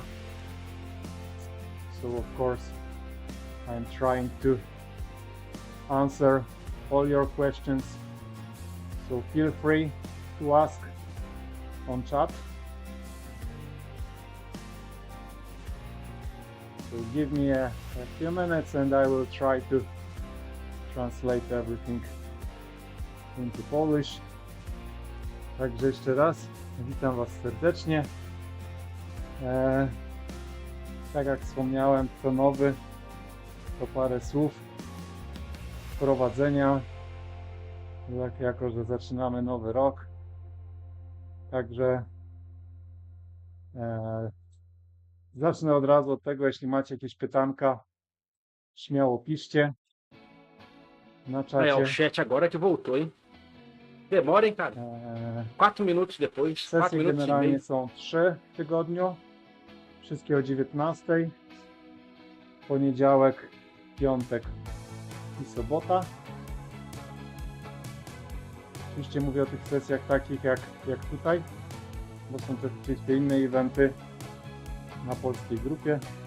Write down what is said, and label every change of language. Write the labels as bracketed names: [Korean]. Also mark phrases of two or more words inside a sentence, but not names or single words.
[English] So of course I'm trying to answer all your questions, so feel free to ask on chat. So give me a few minutes and I will try to translate everything into Polish. [Polish] Także jeszcze raz witam Was serdecznie. Tak jak wspomniałem, to nowy, to parę słów wprowadzenia, jako że zaczynamy nowy rok. Także zacznę od razu od tego, jeśli macie jakieś pytanka, śmiało piszcie na czacie. [Portuguese] O chat agora que voltou, hein? Demora, hein, cara? 4 minutos depois, 4 [Polish] Sesje [Portuguese] minutos e [Polish] generalnie [Portuguese] meio. [Polish] są 3 w tygodniu, wszystkie o 19:00, poniedziałek, piątek i sobota. Oczywiście mówię o tych sesjach takich jak tutaj, bo są też oczywiście inne eventy na polskiej grupie.